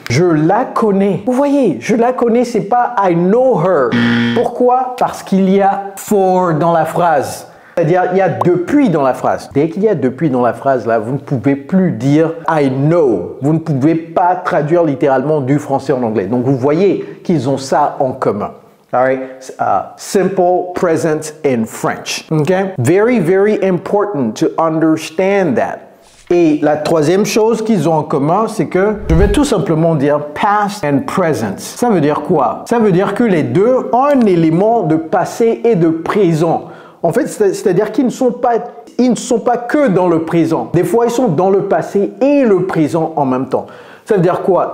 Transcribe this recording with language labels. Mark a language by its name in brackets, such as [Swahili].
[French] Je la connais. Vous voyez, je la connais, c'est pas [English] I know her. [French] Pourquoi? Parce qu'il y a for dans la phrase. C'est-à-dire, il y a depuis dans la phrase. Dès qu'il y a depuis dans la phrase, là, vous ne pouvez plus dire [English] I know. [French] Vous ne pouvez pas traduire littéralement du français en anglais. Donc, vous voyez qu'ils ont ça en commun. [English] All right, simple present in French. Okay, very, very important to understand that. [French] Et la troisième chose qu'ils ont en commun, c'est que je vais tout simplement dire [English] past and present. [French] Ça veut dire quoi? Ça veut dire que les deux ont un élément de passé et de présent. En fait, c'est-à-dire qu'ils ne sont pas que dans le présent. Des fois, ils sont dans le passé et le présent en même temps. Ça veut dire quoi?